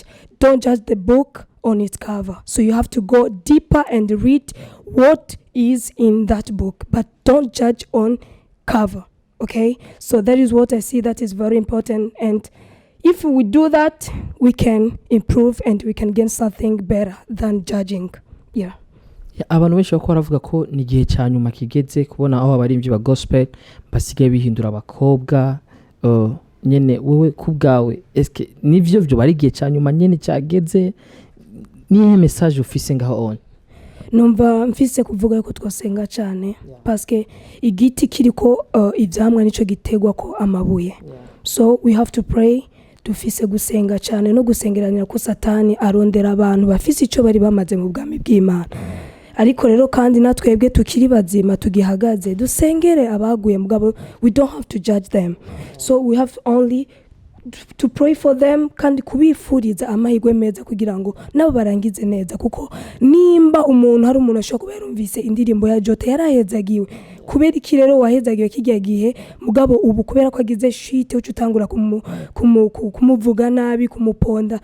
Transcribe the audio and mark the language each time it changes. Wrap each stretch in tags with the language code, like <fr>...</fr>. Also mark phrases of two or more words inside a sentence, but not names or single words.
<en>Don't judge the book on its cover. So you have to go deeper and read what is in that book, but don't judge on cover. Okay? So that is what I see that is very important, and if we do that, we can improve and we can gain something better than judging. Yeah.</en> <rn>Abantu benshi bakora bavuga ko ni gihe cyanyuma kigeze kubona aho abarimvyi ba gospel basigaye bihindura abakobwa. Nyene wewe kubgawe eske nivyo byo bari gihe cyanyuma nyene cyageze? Niye message ufise ngaho on? Numva mfise kuvuga ko twasenga cyane, parce igiti kiriko ivyamwa nico gitegwa ko amabuye.</rn> <en>So we have to pray,</en> <rn>dufise gusenga cyane no gusengeranira ko Satani arondera abantu bafise ico bari bamaze mu bwami bw'Imana. Ariko rero kandi natwebwe tukiri bazima tugihagaze dusengere abaguye mugabo,</rn> <en>we don't have to judge them. So we have only to pray for them,</en> <rn>kandi kubifuriza amahirwe meza kugira ngo nabo barangize neza, kuko nimba umuntu hari umuntu ashobora kuba yarumvise indirimbo ya Jotaa yarahezagiwe, kubera iki rero wahezagiwe kijya gihe mugabo ubu kubera ko agize shite ucutangura kumuvuga nabi, kumuponda?</rn>